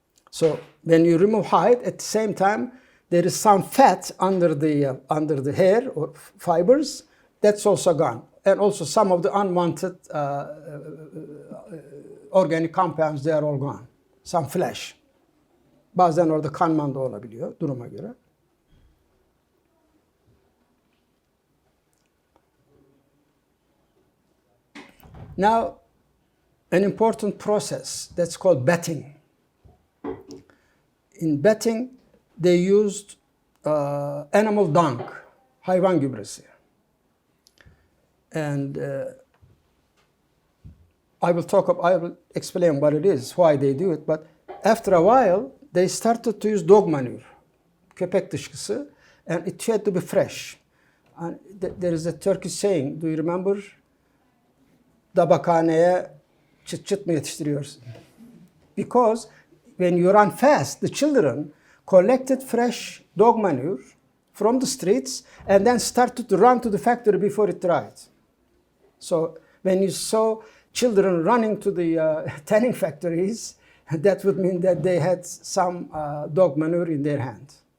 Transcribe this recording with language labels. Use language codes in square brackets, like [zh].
[en] So when you remove hide, at the same time, there is some fat under the hair or fibers. That's also gone. And also some of the unwanted organic compounds, they are all gone. Some flesh. [tr] Bazen orada kanman da olabiliyor duruma göre. [en] Now, an important process that's called betting. In betting, they used animal dung, [tr] hayvan gübresi. [en] And I will explain what it is, why they do it. But after a while, they started to use dog manure, [tr] köpek dışkısı, [en] and it had to be fresh. And there is a Turkish saying, do you remember? [tr] Dabakhaneye çıt çıt mı yetiştiriyorsun? [en] Because when you run fast, the children collected fresh dog manure from the streets and then started to run to the factory before it dried. So when you saw children running to the tanning factories, that would mean that they had some dog manure in their hand.